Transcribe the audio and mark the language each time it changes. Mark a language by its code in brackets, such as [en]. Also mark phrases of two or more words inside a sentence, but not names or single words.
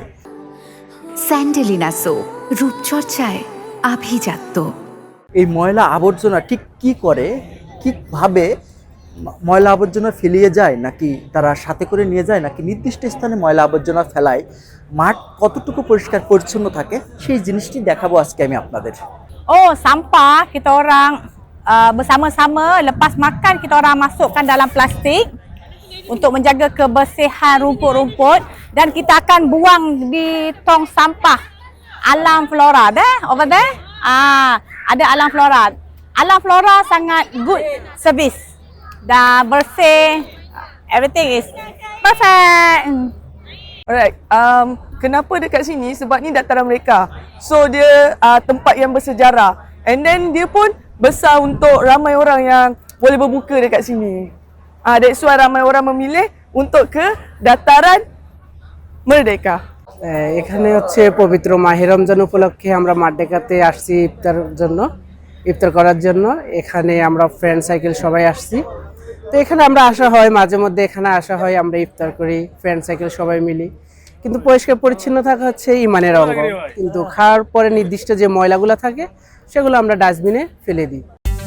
[bn] স্যান্ডেলিনা সো রূপচর্চায় আভিজাত্য। এই ময়লা আবর্জনা ঠিক কি করে, কিভাবে ময়লা আবর্জনা ফেলিয়ে যায়, নাকি তারা সাথে করে নিয়ে যায়, নাকি নির্দিষ্ট স্থানে ময়লা আবর্জনা ফেলায়, মাঠ কতটুকু পরিষ্কার পরিচ্ছন্ন থাকে, সেই জিনিসটি দেখাবো আজকে আমি আপনাদের। [ms] Oh, sampah kita orang bersama-sama lepas makan kita orang masukkan dalam plastik untuk menjaga kebersihan rumput-rumput dan kita akan buang di tong sampah Alam Flora deh, [en] over there. [ms] Ada Alam Flora. Alam Flora sangat [en] good service. [ms] Dah bersih, [en] everything is perfect. [ms] Alright, kenapa dekat sini? Sebab ni dataran mereka. So dia tempat yang bersejarah. [en] And then [ms] dia pun besar untuk ramai orang yang boleh berbuka dekat sini. [en] That's why [ms] ramai orang memilih untuk ke dataran Merdeka. [bn] এখানে হচ্ছে পবিত্র মাহে রমজান উপলক্ষে আমরা মারদেকাতে আসছি ইফতার করার জন্য। এখানে আমরা [en] friend circle [bn] সবাই আসছি। তো এখানে আমরা আসা হয়, মাঝে মধ্যে এখানে আসা হয়, আমরা ইফতার করি [en] friend circle [bn] সবাই মিলি। কিন্তু পরিষ্কার পরিচ্ছন্ন থাকা হচ্ছে ইমানের অঙ্গ। কিন্তু খাওয়ার পরে নির্দিষ্ট যে ময়লাগুলো থাকে সেগুলো আমরা ডাস্টবিনে ফেলে দিই।